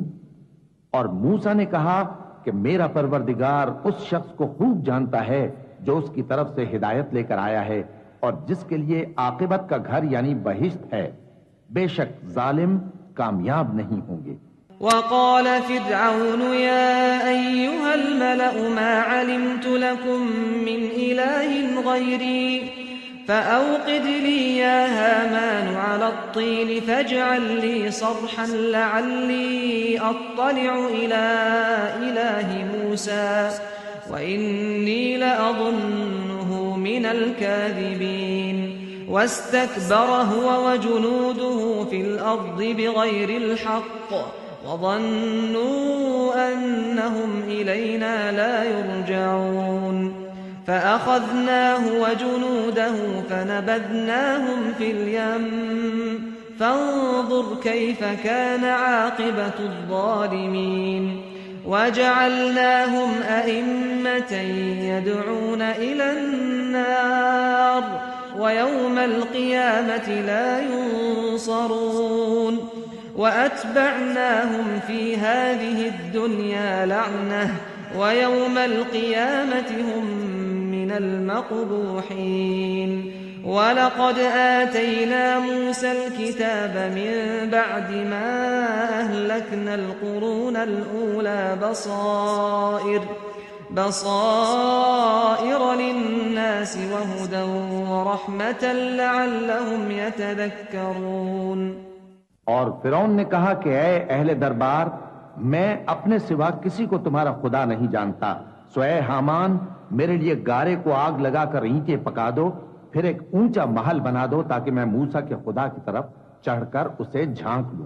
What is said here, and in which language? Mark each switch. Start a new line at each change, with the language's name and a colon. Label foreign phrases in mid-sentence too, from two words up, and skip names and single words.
Hindi: और मूसा ने कहा कि मेरा परवरदिगार उस शख्स को खूब जानता है जो उसकी तरफ से हिदायत लेकर आया है और जिसके लिए आकिबत का घर यानी बहिश्त है। बेशक जालिम कामयाब नहीं होंगे।
Arabic: وقال فرعون يا أيها الملأ ما علمت لكم من إله غيري فأوقد لي يا هامان على الطين فاجعل لي صرحا لعلي أطلع إلى إله موسى وإني لأظنه من الكاذبين واستكبر هو وجنوده في الأرض بغير الحق وظنوا أنهم إلينا لا يرجعون فأخذناه وجنوده فنبذناهم في اليم فانظر كيف كان عاقبة الظالمين وجعلناهم أئمة يدعون إلى النار ويوم القيامة لا ينصرون وأتبعناهم في هذه الدنيا لعنة ويوم القيامة هم من المقبوحين ولقد آتينا موسى الكتاب من بعد ما أهلكنا القرون الأولى بصائر للناس وهدى ورحمة لعلهم يتذكرون.
Hindi: और फिरौन ने कहा कि ऐ अहले दरबार, मैं अपने सिवा किसी को तुम्हारा खुदा नहीं जानता, स्वयं हामान, मेरे लिए गारे को आग लगाकर ईंटें पका दो, फिर एक ऊंचा महल बना दो ताकि मैं मूसा के खुदा की तरफ चढ़कर उसे झांक लूं।